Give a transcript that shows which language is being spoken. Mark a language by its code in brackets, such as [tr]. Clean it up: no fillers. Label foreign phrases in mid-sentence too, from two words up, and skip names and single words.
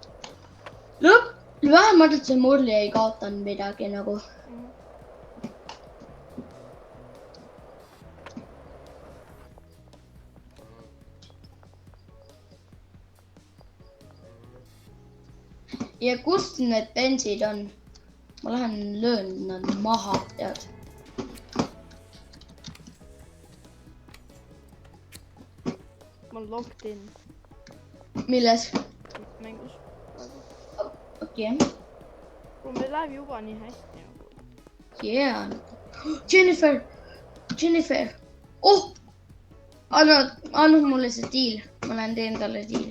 [en] No product. Look! [et] vähemalt, et see Morli ei kaotanud midagi nagu. Ja kust need bensid on? Ma lähen löön nad maha, tead. Ma olen [en] locked in [et] Milles? mängus. Okei. Meil läheb juba nii hästi. [en] Yeah. Jennifer. Oh! [et] Anna mulle see diil. Ma lähen teen talle diili.